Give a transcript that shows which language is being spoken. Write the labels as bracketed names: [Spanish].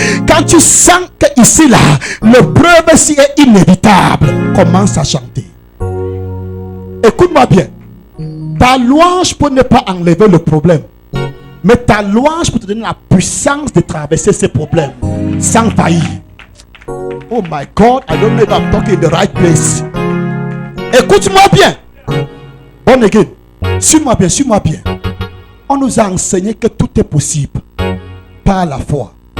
[French] Quand tu sens que ici là, l'épreuve si est inévitable, commence à chanter. Écoute-moi bien. Ta louange peut ne pas enlever le problème, mais ta louange peut te donner la puissance de traverser ces problèmes sans faillir. [English] Oh my God, I don't know if I'm talking in the right place. [French] Écoute-moi bien. Bon again, suis-moi bien, suis-moi bien. On nous a enseigné que tout est possible par la foi.